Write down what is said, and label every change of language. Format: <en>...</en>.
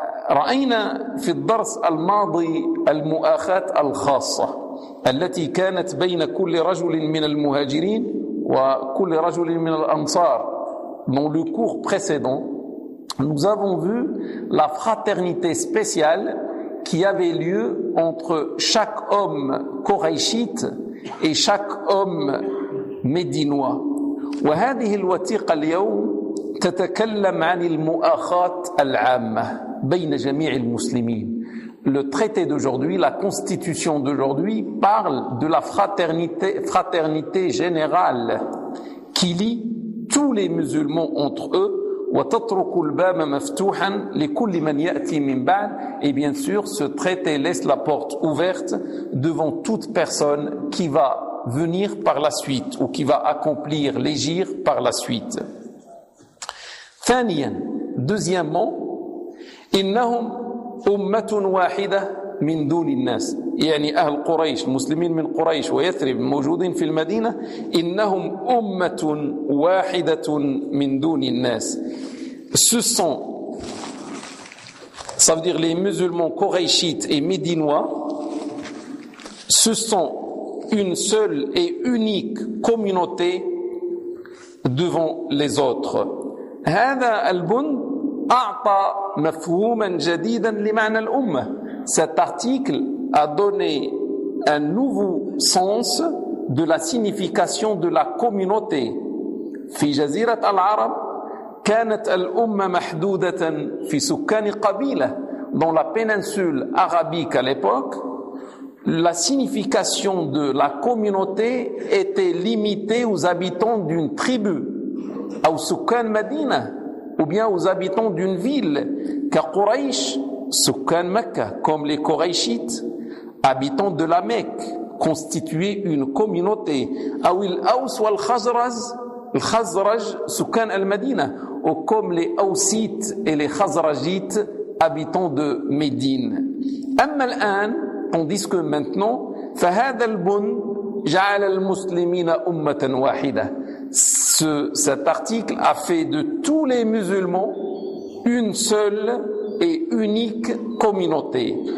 <ar>رأينا في الدرس الماضي المؤاخاة الخاصة التي كانت بين كل رجل من المهاجرين وكل رجل من الأنصار.</ar> <fr>Dans le cours précédent, nous avons vu la fraternité spéciale qui avait lieu entre chaque homme coréchite et chaque homme médinois.</fr> <ar>وهذه الوثيقة اليوم تتكلم عن المؤاخاة العامة بين جميع المسلمين.</ar> <fr>Le traité d'aujourd'hui, la constitution d'aujourd'hui parle de la fraternité générale qui lie tous les musulmans entre eux.</fr> <ar>وتترك الباب مفتوحا لكل من يأتي من بعد.</ar> <fr>Et bien sûr, ce traité laisse la porte ouverte devant toute personne qui va venir par la suite ou qui va accomplir l'égir par la suite.</fr> <ar>ثانيا,</ar> <fr>deuxièmement,</fr> <ar>إنهم أمة واحدة من دون الناس. يعني أهل قريش, مسلمين من قريش ويثرب موجودين في المدينة. إنهم أمة واحدة من دون الناس.</ar> <fr>Ce sont, ça veut dire les musulmans coréchites et médinois, ce sont une seule et unique communauté devant les autres.</fr> <ar>هذا البند أعطى مفهوما جديدا لمعنى الأمة.</ar> <fr>Cet article a donné un nouveau sens de la signification de la communauté.</fr> <ar>في جزيرة العرب كانت الأمة محدودة في سكان قبيلة.</ar> <fr>Dans la péninsule arabique à l'époque, la signification de la communauté était limitée aux habitants d'une tribu,</fr> <ar>أو سكان مدينة,</ar> <fr>ou bien aux habitants d'une ville,</fr> <ar>كقريش, سكان مكة,</ar> <fr>comme les Coréchites, habitants de la Mecque, constituaient une communauté,</fr> <ar>أو الأوس والخزرج, الخزرج سكان المدينة,</ar> <fr>ou comme les Aussites et les Khazrajites, habitants de Médine.</fr> <ar>أما الآن,</ar> <fr>tandis que maintenant,</fr> <ar>فهذا البند جعل المسلمين أمة واحدة.</ar> <fr>Cet article a fait de tous les musulmans une seule et unique communauté.</fr>